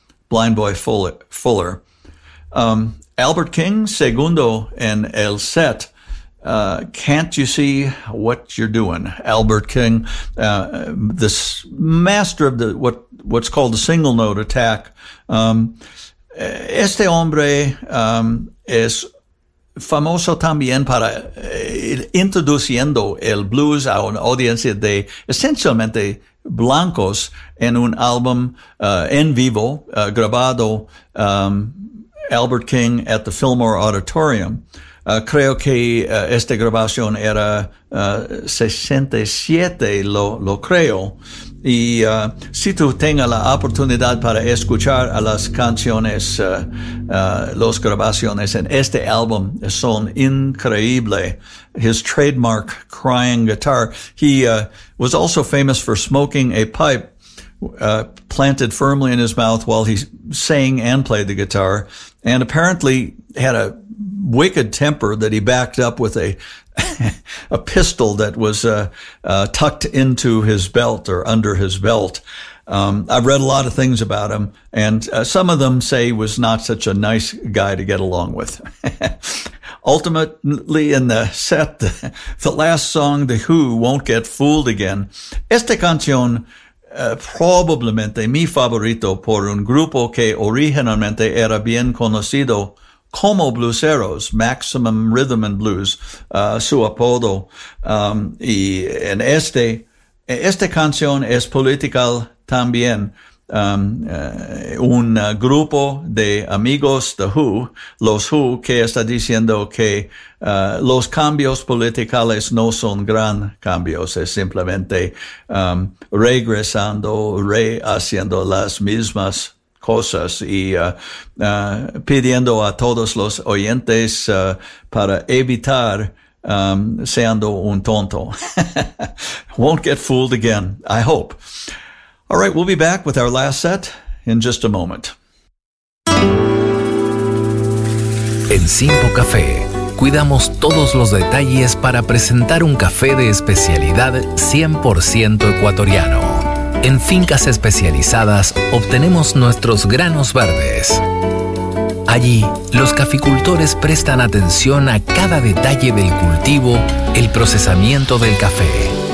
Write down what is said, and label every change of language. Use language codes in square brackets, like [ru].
[en] Blind Boy Fuller. Albert King, Segundo, and El Set, Can't You See What You're Doing? Albert King, this master of what's called the single note attack. [es] Este hombre es famoso también para introduciendo el blues a una audiencia de esencialmente blancos en un álbum en vivo grabado. Albert King at the Fillmore Auditorium. Creo que esta grabación era 67, lo creo. Y si tú tengas la oportunidad para escuchar a las canciones, las grabaciones en este álbum son increíbles. [en] His trademark crying guitar. He was also famous for smoking a pipe planted firmly in his mouth while he sang and played the guitar, and apparently had a wicked temper that he backed up with a pistol that was tucked into his belt or under his belt. I've read a lot of things about him, and some of them say he was not such a nice guy to get along with. Ultimately, in the set, the last song, The Who, Won't Get Fooled Again. [es] Esta canción, probablemente mi favorito por un grupo que originalmente era bien conocido como Blueseros, Maximum Rhythm and Blues, su apodo. Y en esta canción es political también. Un grupo de amigos, The Who, los Who, que está diciendo que los cambios politicales no son gran cambios, es simplemente regresando, rehaciendo las mismas cosas y pidiendo a todos los oyentes para evitar siendo un tonto. [en] Won't get fooled again, I hope. All right, we'll be back with our last set in just a moment. [es] En Simpo Café, cuidamos todos los detalles para presentar un café de especialidad 100% ecuatoriano. En fincas especializadas, obtenemos nuestros granos verdes. Allí, los caficultores prestan atención a cada detalle del cultivo, el procesamiento del café.